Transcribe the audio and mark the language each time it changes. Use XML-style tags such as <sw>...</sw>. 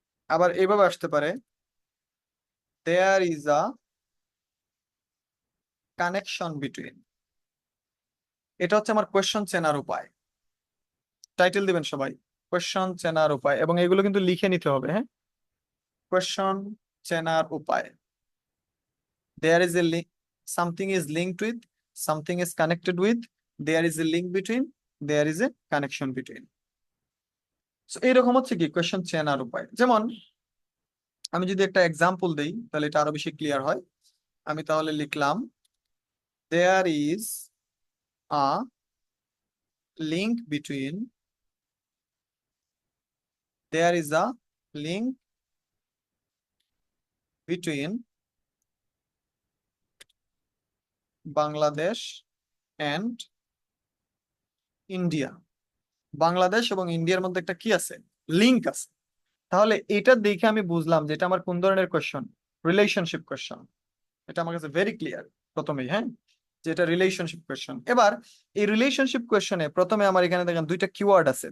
<bn>আবার এইভাবে আসতে পারে,</bn> <en>There is a connection between.</en> <bn>এটা হচ্ছে আমার কোয়েশ্চন চেনার উপায়। টাইটেল দিবেন সবাই, কোয়েশ্চন চেনার উপায়, এবং এগুলো কিন্তু লিখে নিতে হবে, হ্যাঁ। কোয়েশ্চন চেনার উপায়,</bn> <en>there is a link, something is linked with, something is connected with, there is a link between, there is a connection between.</en> <bn>So এইরকম হচ্ছে কি কোয়েশ্চন চেনার উপায়। যেমন আমি যদি একটা এক্সাম্পল দেই তাহলে এটা আরো বেশি ক্লিয়ার হয়। আমি তাহলে লিখলাম,</bn> <en>there is a link between, there is a link between Bangladesh and India.</en> <bn>Bangladesh এবং ইন্ডিয়ার মধ্যে একটা কি আছে, লিংক আছে। তাহলে এটা দেখে আমি বুঝলাম যে এটা আমার কোন ধরনের কোয়েশ্চন, রিলেশনশিপ কোয়েশ্চন। এটা আমার কাছে ভেরি ক্লিয়ার প্রথমেই, হ্যাঁ, যে এটা রিলেশনশিপ কোয়েশ্চন। এবার এই রিলেশনশিপ কোয়েশ্চনে প্রথমে আমার এখানে দেখেন দুইটা কিওয়ার্ড আছে।</bn>